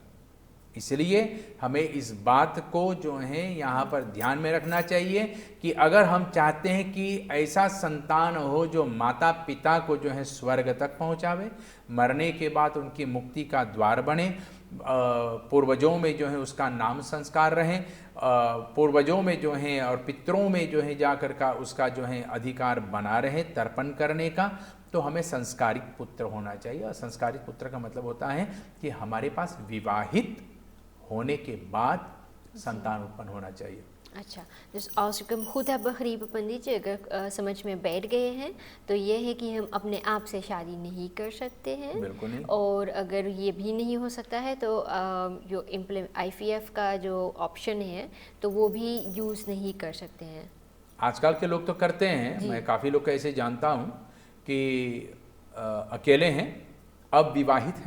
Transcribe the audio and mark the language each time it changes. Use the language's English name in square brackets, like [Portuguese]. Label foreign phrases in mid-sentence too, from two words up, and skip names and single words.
[Hindi] इसलिए हमें इस बात को जो है यहाँ पर ध्यान में रखना चाहिए कि अगर हम चाहते हैं कि ऐसा संतान हो जो माता पिता को जो है स्वर्ग तक पहुँचावे, मरने के बाद उनकी मुक्ति का द्वार बने, पूर्वजों में जो है उसका नाम संस्कार रहे, पूर्वजों में जो है और पितरों में जो है जाकर का उसका जो है अधिकार बना रहे तर्पण करने का, तो हमें संस्कारिक पुत्र होना चाहिए। और संस्कारिक पुत्र का मतलब होता है कि हमारे पास विवाहित होने के बाद संतान उत्पन्न होना चाहिए। अच्छा, [Dutch] dus als ik hem goed heb begrepen [Hindi] पंडित जी, अगर समझ में बैठ गए हैं तो ये है कि हम अपने आप से शादी नहीं कर सकते हैं। बिल्कुल नहीं। और अगर ये भी नहीं हो सकता है तो जो IVF का जो ऑप्शन है तो वो भी यूज़ नहीं कर सकते हैं। आजकल के लोग तो करते हैं, मैं काफ़ी लोग ऐसे जानता हूँ कि अकेले हैं, अब विवाहित हैं